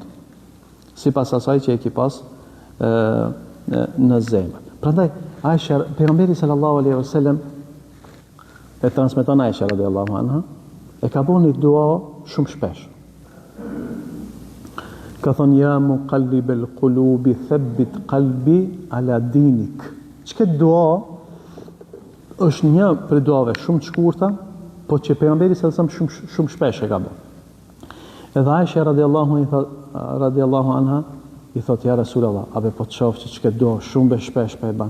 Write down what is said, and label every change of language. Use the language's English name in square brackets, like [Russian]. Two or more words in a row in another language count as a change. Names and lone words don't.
[Albanian] Sipas asaj që e ki pas në zemër. Prandaj Aisha, pejgamberi [Arabic] صلى الله عليه وسلم, [Albanian] e transmeton Aisha [Arabic] رضي الله عنها, [Albanian] e ka bënë një dua shumë shpesh. Ka thonë, [Arabic] يا مقلب القلوب ثبت قلبي على دينك. [Albanian] Çka dua është një për duave shumë të shkurta, po që pejgamberi [Arabic] صلى الله عليه وسلم [Albanian] shumë shpesh e ka bërë. Edhe Aisha [Arabic] رضي الله عنها [Albanian] i thot, [Arabic] يا رسول الله, [Albanian] abe po të shofë që çka dua shumë shpesh pa e ban.